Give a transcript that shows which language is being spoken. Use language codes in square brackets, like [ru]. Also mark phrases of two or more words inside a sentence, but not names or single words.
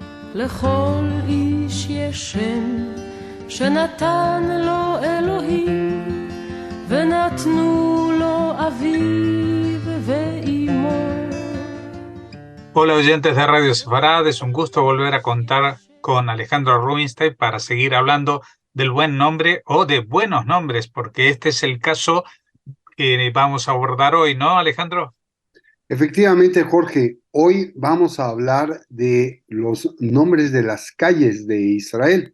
[he] לכל איש יש שם שנתן לו אלוהים, ונתנו לו אביו ואימו. [es] Hola oyentes de Radio Sefarad, es un gusto volver a contar con Alejandro Rubinstein para seguir hablando del buen nombre o de buenos nombres, porque este es el caso que vamos a abordar hoy, ¿no, Alejandro? Efectivamente, Jorge, hoy vamos a hablar de los nombres de las calles de Israel.